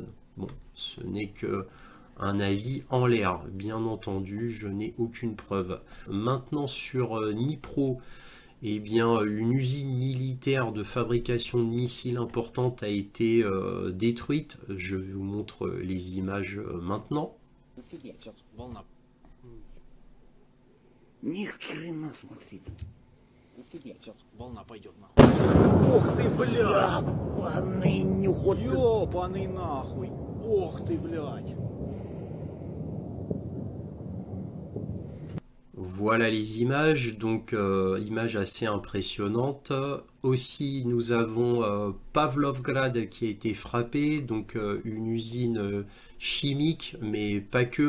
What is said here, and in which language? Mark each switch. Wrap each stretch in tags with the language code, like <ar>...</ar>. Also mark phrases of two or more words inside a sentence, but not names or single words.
<fr>Bon, ce n'est que un avis en l'air, bien entendu, je n'ai aucune preuve. Maintenant sur Dnipro, eh bien, une usine militaire de fabrication de missiles importante a été détruite. Je vous montre les images maintenant.</fr> <ru>Сейчас волна. Ни хрена, смотри. Блядь, сейчас волна пойдет нахуй. Ох ты, блядь! Ёбаный нюхот. Ёбаный нахуй! Ох ты, блядь!</ru> <fr>Voilà les images, donc images assez impressionnantes. Aussi, nous avons Pavlovgrad qui a été frappé, donc une usine chimique, mais pas que.</fr>